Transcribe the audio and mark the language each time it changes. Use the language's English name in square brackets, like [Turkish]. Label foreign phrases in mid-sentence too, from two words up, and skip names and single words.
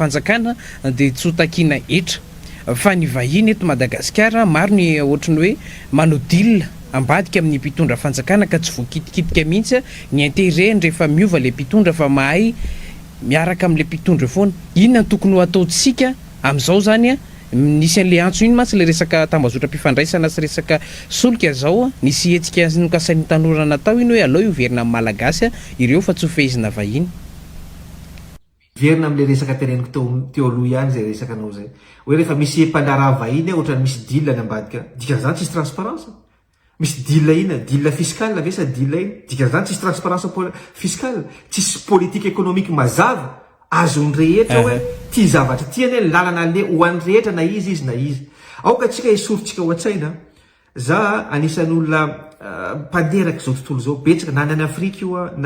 [Malagasy] fanjakana de tsy hotakiana etra fa ny vahiny eto Madagasikara maro ny ohatrany hoe manodilina ambadika amin'ny mpitondra fanjakana ka tsy voakitikitika mihitsy ny intérêt rehefa miova le mpitondra fa mahay miaraka amin'le mpitondra foana inona tokony ho ataotsika amin'izao zany nisy an'le antso iny mantsy le resaka tambazotra-pifandraisana sy resaka solika zao nisy hetsika nokasain'ny tanora natao iny hoe aleo ioverina amin'ny malagasy ireo fa tsy ho fehizina vahiny verina am'le resaka teneniko teo aloha ihany zay resaka anao zay hoe rehefa misy mpandraraha vahiny ohatrany misy deal ny ambadika dikan'izany tsisy transparence misy deal ina deal fiscal ve sa deal ina dikan'izany tsisy [French] transparence fiscal [Malagasy] tsisy [French] politique économique [Malagasy] mazava azony rehetra hoe ty zavatra tiany hoe lalana le ho an'ny rehetra na izy na izy aoka atsika esorintsika ho an-tsaina za anisan'ny olona mpanderaka zao tontolo zao betsaka na any Afrique io na